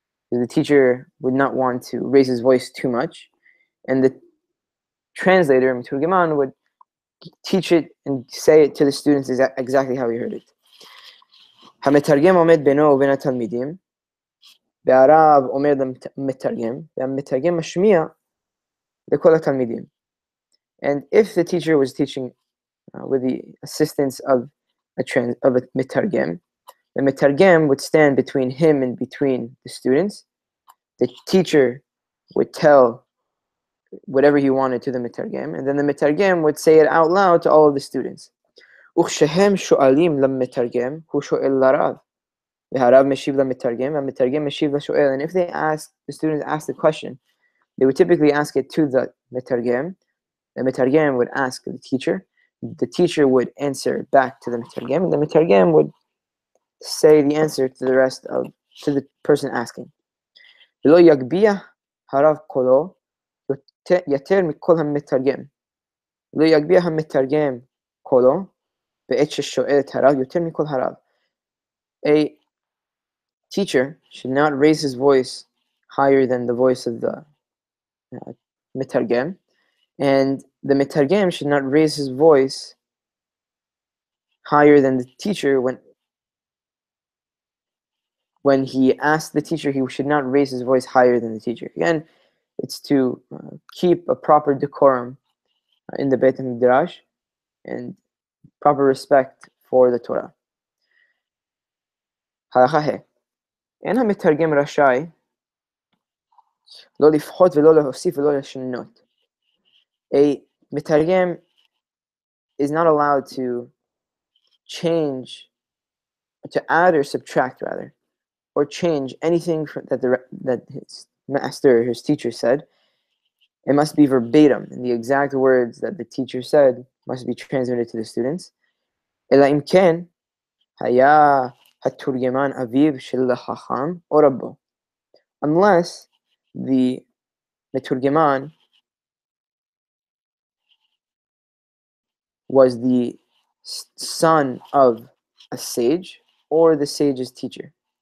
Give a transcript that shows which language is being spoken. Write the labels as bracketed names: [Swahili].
[English] The teacher would not want to raise his voice too much, and the translator, Miturgeman, would teach it and say it to the students exactly how he heard it. [Hebrew] המתרגם עומד בינו ובין התלמידים, והרב אומר למתרגם, והמתרגם משמיע לכל התלמידים. [English] And if the teacher was teaching with the assistance of a mitargem, the mitargem would stand between him and between the students. The teacher would tell whatever he wanted to the mitargem, and then the mitargem would say it out loud to all of the students. [Hebrew] וכשהם שואלים למתרגם, הוא שואל לרב. והרב משיב למתרגם, והמתרגם משיב לשואל. [English] And if the students ask the question, they would typically ask it to the mitargem. The mitargem would ask the teacher would answer back to the mitargem, and the mitargem would say the answer to the person asking. [Hebrew] ולא יגביה הרב קולו יותר מכל המתרגם. לא יגביה המתרגם קולו בעת ששואל את הרב יותר מכל הרב. [English] A teacher should not raise his voice higher than the voice of the mitargem, and the mitargem should not raise his voice higher than the teacher when he asks the teacher. He should not raise his voice higher than the teacher. Again, it's to keep a proper decorum in the Beit HaMidrash and proper respect for the Torah. [Hebrew] הלכה ה' אין המתרגם רשאי לא לפחות ולא להוסיף ולא לשנות. [English] A mitargem is not allowed to change, to add or subtract rather, or change anything that his master, his teacher said. It must be verbatim, and the exact words that the teacher said must be transmitted to the students. [Hebrew] אלא אם כן היה התורגמן אביו של החכם או רבו. [English] Unless the meturgeman was the son of a sage or the sage's teacher.